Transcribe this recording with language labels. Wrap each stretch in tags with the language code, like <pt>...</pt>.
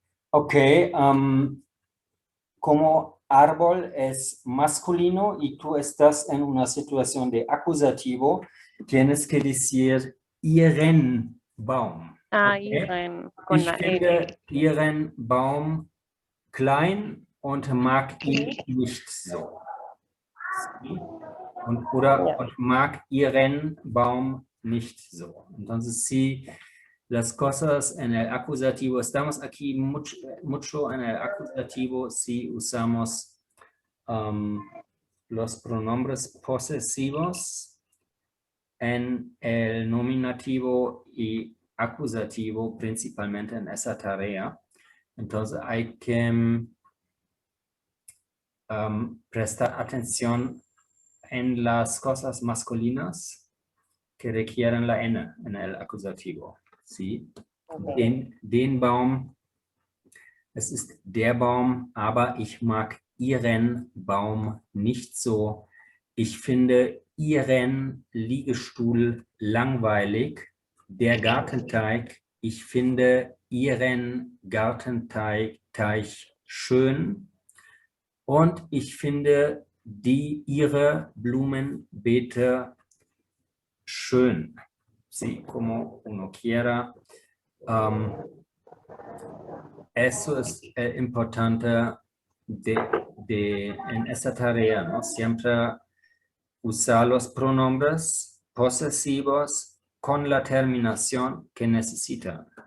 <es>Okay, como árbol es masculino y tú estás en una situación de acusativo, tienes que decir</es> <de>ihren Baum. Okay?</de> <es>Ihren con</es> <de>Ich</de> <es>la</es> <de>finde ihren Baum klein und mag ihn nicht so. Und mag ihren Baum nicht so.</de> <es>Entonces, sí, las cosas en el acusativo, estamos aquí mucho en el acusativo si usamos los pronombres posesivos en el nominativo y acusativo, principalmente en esa tarea. Entonces, hay que prestar atención en las cosas masculinas que requieren la N en el acusativo. ¿Sí? Okay.</es> <de>Den Baum, es ist der Baum, aber ich mag ihren Baum nicht so. Ich finde ihren Liegestuhl langweilig. Der Gartenteig, ich finde ihren Gartenteig schön. Und ich finde ihre Blumenbeete schön.</de> <es>Sí, como uno quiera. Eso es importante en esta tarea, ¿no? Siempre usar los pronombres posesivos con la terminación que necesitan.</es>